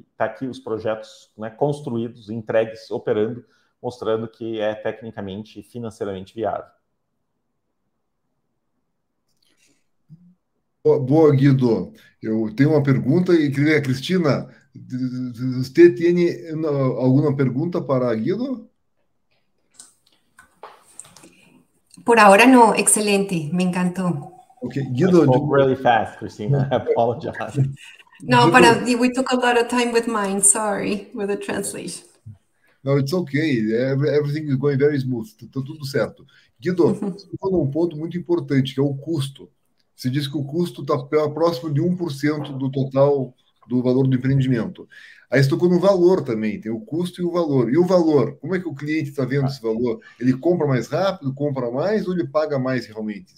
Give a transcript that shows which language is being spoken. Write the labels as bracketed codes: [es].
[pt] Está aqui os projetos, né, construídos, entregues, operando, mostrando que é tecnicamente e financeiramente viável. Boa, Guido. Eu tenho uma pergunta e queria, Cristina, você tem alguma pergunta para Guido? [es] Por ahora no, excelente, me encantó. [en] Okay, I Guido. spoke really fast, Cristina. I apologize. No, Guido, but we took a lot of time with mine, sorry, with the translation. no, it's okay. Everything is going very smooth. [pt] Tá tudo certo. Guido, você falou um ponto muito importante, que é o custo. Você disse que o custo está próximo de 1% do total do valor do empreendimento. Aí você tocou no valor também, tem o custo e o valor. E o valor? Como é que o cliente está vendo esse valor? Ele compra mais rápido, compra mais ou ele paga mais realmente?